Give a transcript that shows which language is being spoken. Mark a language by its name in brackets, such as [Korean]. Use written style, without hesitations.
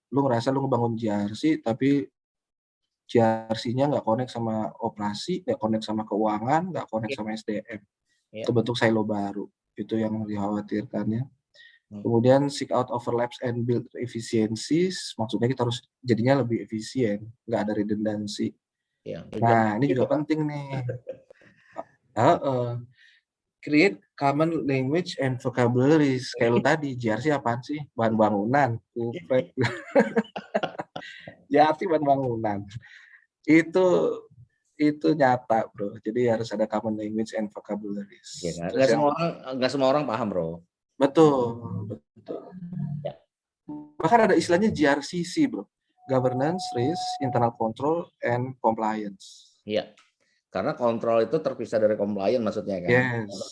[Indonesian] Lu ngerasa lu ngebangun GRC, tapi GRC-nya nggak connect sama operasi, nggak connect sama keuangan, nggak connect sama SDM. Kebentuk silo baru. Itu yang dikhawatirkan ya. Kemudian [English] seek out overlaps and build efficiencies. [Indonesian] Maksudnya kita harus jadinya lebih efisien, nggak ada redundancy. Nah, ini juga penting nih. [English] Create common language and vocabularies. [Indonesian] Kayak lu tadi, GRC apaan sih? Bahan bangunan. GRC bahan bangunan. Itu nyata, bro. Jadi harus ada [English] common language and vocabularies. [Indonesian] Ya, nggak semua orang paham, bro. Betul. Ya. Bahkan ada istilahnya GRCC, bro. [English] Governance, Risk, Internal Control, and Compliance. [Indonesian] Iya. Karena kontrol itu terpisah dari compliance maksudnya kan.